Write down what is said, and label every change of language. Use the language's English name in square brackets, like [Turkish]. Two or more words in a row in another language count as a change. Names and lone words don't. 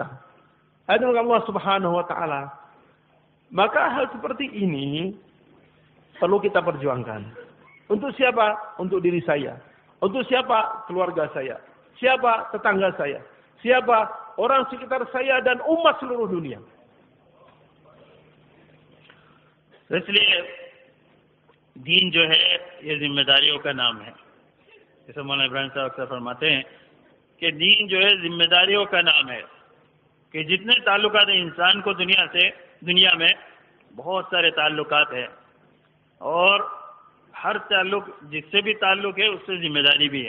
[Indonesian] Hadirin [Arabic] الله سبحانه وتعالى. [Indonesian] Maka hal seperti ini perlu kita perjuangkan. Untuk siapa? Untuk diri saya. Untuk siapa? Keluarga saya. Siapa? Tetangga saya. Siapa? Orang sekitar saya dan umat seluruh dunia. [Urdu] इसलिए دین جو ہے یہ ذمہ داریوں کا نام ہے. جیسے مولانا ابراہیم صاحب اکثر فرماتے ہیں کہ دین جو ہے ذمہ داریوں کا نام ہے. کہ جتنے تعلقات ہیں انسان کو دنیا میں بہت سارے تعلقات ہیں، اور ہر تعلق جس سے بھی تعلق ہے اس سے ذمہ داری بھی ہے.